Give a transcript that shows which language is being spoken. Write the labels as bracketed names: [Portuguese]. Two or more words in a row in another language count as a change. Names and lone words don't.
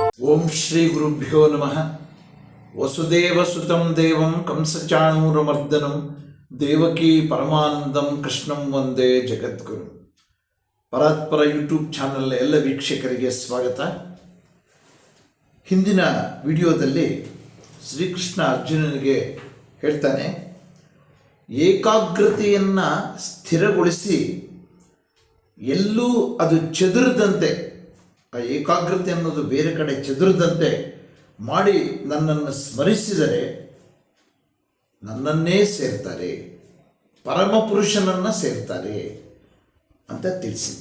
[Sanskrit] ಓಂ ಶ್ರೀ ಗುರುಭ್ಯೋ ನಮಃ. ವಸುದೇವಸುತಂ ದೇವಂ ಕಂಸಚಾಣೂರಮರ್ದನಂ ದೇವಕೀ ಪರಮಾನಂದಂ ಕೃಷ್ಣಂ ವಂದೇ ಜಗದ್ಗುರು. [Kannada] ಪರಾತ್ಪರ [English] YouTube channel [Kannada] ಎಲ್ಲ ವೀಕ್ಷಕರಿಗೆ ಸ್ವಾಗತ. ಹಿಂದಿನ ವಿಡಿಯೋದಲ್ಲಿ ಶ್ರೀಕೃಷ್ಣ ಅರ್ಜುನನಿಗೆ ಹೇಳ್ತಾನೆ, ಏಕಾಗ್ರತೆಯನ್ನು ಸ್ಥಿರಗೊಳಿಸಿ ಎಲ್ಲೂ ಅದು ಚದುರದಂತೆ, ಆ ಏಕಾಗ್ರತೆ ಅನ್ನೋದು ಬೇರೆ ಕಡೆ ಚದುರದಂತೆ ಮಾಡಿ ನನ್ನನ್ನು ಸ್ಮರಿಸಿದರೆ ನನ್ನನ್ನೇ ಸೇರ್ತಾರೆ, ಪರಮಪುರುಷನನ್ನು ಸೇರ್ತಾರೆ ಅಂತ ತಿಳಿಸಿದ್ದ.